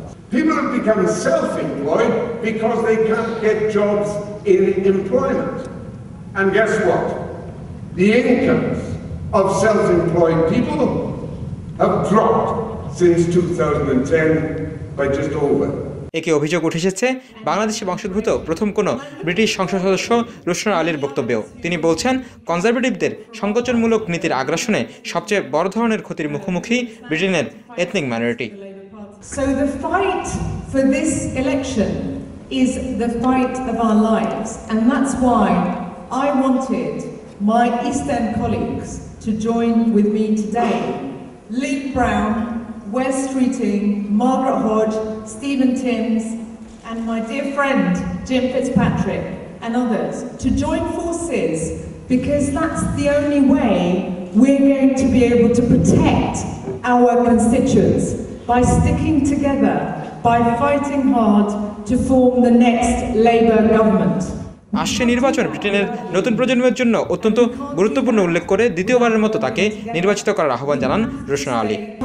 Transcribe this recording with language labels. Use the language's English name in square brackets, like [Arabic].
[English] People have become self-employed because they can't get jobs in employment. And guess what? The incomes of self-employed people have dropped since 2010 by just over. [Bangla] একে অভিযোগ উঠে এসেছে বাংলাদেশি বংশোদ্ভূত প্রথম কোনো British সংসদ সদস্য রুশরা আলীর বক্তব্যেও। তিনি বলছেন, কনজারভেটিভদের সংকোচনমূলক নীতির আগ্রাসনে সবচেয়ে বড় ধরনের ক্ষতির মুখোমুখি ব্রিটেনের ethnic minority. [English] So the fight for this election is the fight of our lives, and that's why I wanted my East End colleagues to join with me today. Lee Brown, Wes Streeting, Margaret Hodge, Stephen Timms, and my dear friend Jim Fitzpatrick and others to join forces, because that's the only way we're going to be able to protect our constituents. By sticking together, by fighting hard to form the next Labour government. [Bangla] আসছে নির্বাচন ব্রিটেনের নতুন প্রজন্মের জন্য অত্যন্ত গুরুত্বপূর্ণ উল্লেখ করে দ্বিতীয়বারের মতো তাকে নির্বাচিত করার আহ্বান জানান রুশরা আলী।